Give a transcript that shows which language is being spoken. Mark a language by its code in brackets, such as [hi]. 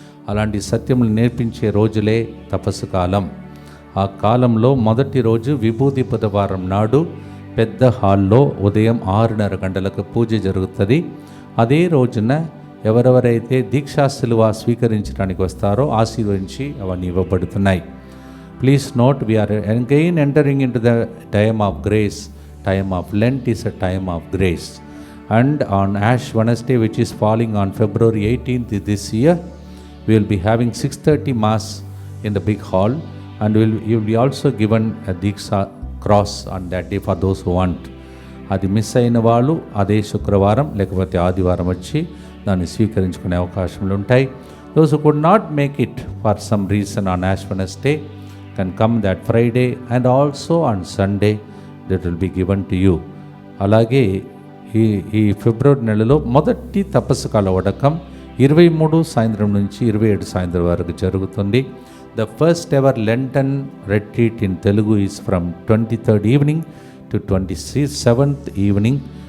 [te] అలాంటి సత్యములు నేర్పించే రోజులే తపస్సు కాలం. ఆ కాలంలో మొదటి రోజు విభూతి బుధవారం నాడు పెద్ద హాల్లో ఉదయం 6:30 గంటలకు పూజ జరుగుతుంది. అదే రోజున ఎవరెవరైతే దీక్షా శిలువ స్వీకరించడానికి వస్తారో ఆశీర్వదించి అవన్నీ ఇవ్వబడుతున్నాయి. [en] Please note, we are again entering in to the time of grace. Time of Lent is a time of grace. And on Ash Wednesday, which is falling on February 18th this year, we will be having 6:30 Mass in the big hall, and you will be also given a Diksha cross on that day for those who want. [te] అది miss అయిన వాళ్ళు అదే శుక్రవారం లేకపోతే ఆదివారం వచ్చి దాన్ని స్వీకరించుకునే అవకాశాలు ఉంటాయి. [en] Those who could not make it for some reason on Ash Wednesday can come that Friday, and also on Sunday that will be given to you. [te] అలాగే ఈ ఫిబ్రవరి నెలలో మొదటి తపస్సు కాల వడకం 23 సాయంత్రం నుంచి 27 సాయంత్రం వరకు జరుగుతుంది. [en] The first ever Lenten retreat in Telugu is from 23rd evening to 27th evening.